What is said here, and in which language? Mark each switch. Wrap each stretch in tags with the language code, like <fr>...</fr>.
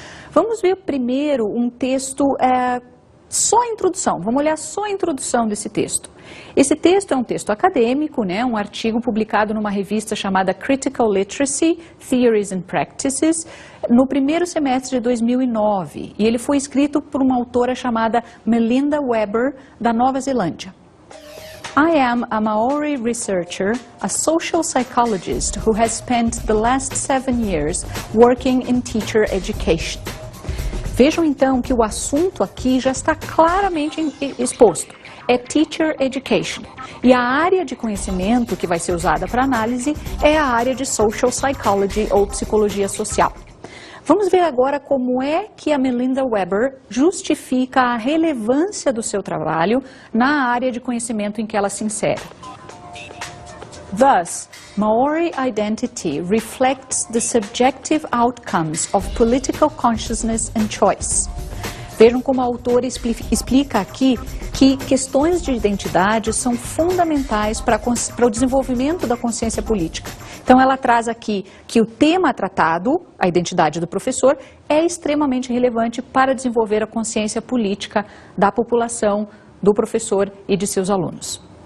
<pt>Vamos ver primeiro um texto, só a introdução, vamos olhar só a introdução desse texto. Esse texto é um texto acadêmico, né, um artigo publicado numa revista chamada Critical Literacy, Theories and Practices, no primeiro semestre de 2009, e ele foi escrito por uma autora chamada Melinda Weber, da Nova Zelândia.</pt> <en>I am a Maori researcher, a social psychologist who has spent the last 7 years working in teacher education.</en> <pt>Vejam então que o assunto aqui já está claramente exposto. É Teacher Education. E a área de conhecimento que vai ser usada para análise é a área de Social Psychology ou Psicologia Social. Vamos ver agora como é que a Melinda Weber justifica a relevância do seu trabalho na área de conhecimento em que ela se insere.</pt> <en>Thus, Maori identity reflects the subjective outcomes of political consciousness and choice.</en> <pt>Vejam como a autora explica aqui que questões de identidade são fundamentais para o desenvolvimento da consciência política. Então, ela traz aqui que o tema tratado, a identidade do professor, é extremamente relevante para desenvolver a consciência política da população, do professor e de seus alunos.</pt>